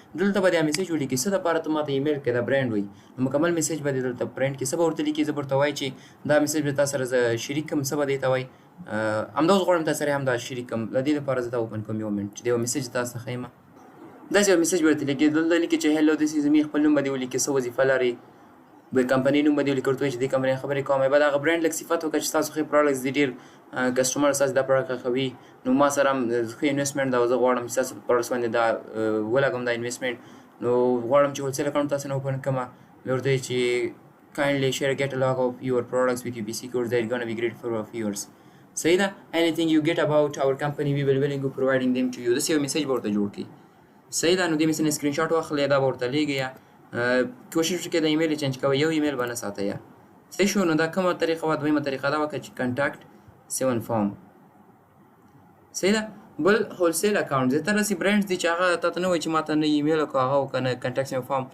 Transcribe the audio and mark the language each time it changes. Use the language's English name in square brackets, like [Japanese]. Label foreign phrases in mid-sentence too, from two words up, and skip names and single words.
[Pashto] دلته به دا میسیج ولیکي څه دپاره ته ما ته ایمیل کوي، دا برانډ وایي. نو مکمل میسیج به دې دلته برانډ کې څه به ورته لیکي، زه به ورته وایي چې دا میسیج به تا سره زه شریک کړم، څه به دې ته وایي. همدا اوس غواړم تا سره هم دا شریک کړم، له دې لپاره زه دا اوپن کوم یو منټ چې د یو میسیج تاسو ته ښیم. داسې یو میسیج به ورته لیکي، دلته لیکي چې [English] hello this is me, [Pashto] خپل نوم به دې ولیکي، څه وظیفه لري، د کمپنۍ نوم به دې ولیکي، ورته وایي چې دې کمپنۍ خبرې کوم. به د هغه برانډ لږ صفت وکړه چې ستاسو ښه پروډکټس دي، ډېر کسټمر ستاسو دا پروډکټ خوښوي. نو ما سره هم ښه انویسټمنټ ده او زه غواړم چې ستاسو په پروډکټس باندې دا ولګوم دا انویسټمنټ. نو غواړم چې [English] wholesale account [Pashto] تاسو نه اوپن کړم. بیا ورته وایي چې [English] kindly share a catalog of your products with UPC codes that are going to be great for our viewers. [Pashto] صحیح ده، [English] anything you get about our company we will willing to providing them to you. [Pashto] داسې یو میسیج به ورته جوړ کړي. صحیح ده، نو دې میسیج نه [English] screen shot [Pashto] واخلئ، دا به ورته لیږئ. کوشش وکړئ د [English] email change [Pashto] کوئ، یو ایمیل به نه ساتئ. صحیح شو، نو دا کومه طریقه وه؟ دویمه طریقه دا وکړه چې [English] contact same form. [Pashto] صحیح ده. بل [English] wholesale account, [Pashto] زیاتره داسې برانډز دي چې هغه تا ته نه وایي چې ما ته نه ایمیل وکړه، هغه وکړه نه [English] contact same form.